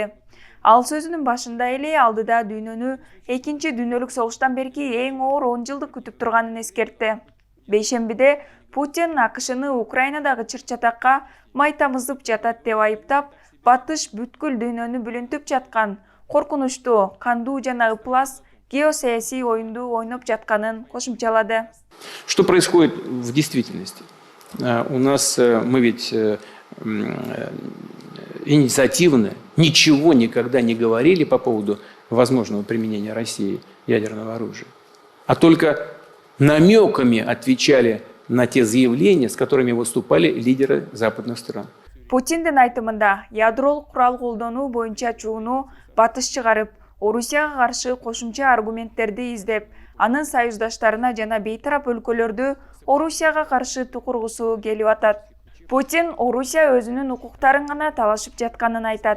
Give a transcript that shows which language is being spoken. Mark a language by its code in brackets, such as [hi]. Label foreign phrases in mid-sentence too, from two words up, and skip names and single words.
[ky] Ал сөзүнүн башында эле алдыда дүйнөнү экинчи дүйнөлүк согуштан берки эң оор 10 жылдык күтүп турганын эскертти. Бейшембиде Путин АКШны Украинадагы чыр-чатакка май тамызып жатат деп айыптап, батыш бүткүл дүйнөнү бүлүнтүп жаткан коркунучтуу, кандуу жана ыплас геосаясий оюнду ойноп жатканын кошумчалады. [ru] Что происходит в действительности? У нас мы ведь инициативно ничего никогда не говорили по поводу возможного применения России ядерного оружия, а только намеками отвечали на те заявления, с которыми выступали лидеры западных стран. [ky] Путиндин айтымында ядролук курал колдонуу боюнча чууну батыш чыгарып, Орусияга каршы кошумча аргументтерди издеп, анын союздаштарына жана бейтарап өлкөлөрдү Орусияга каршы тукургусу келип атат. Путин Орусия өзүнүн укуктарын гана талашып жатканын айтат.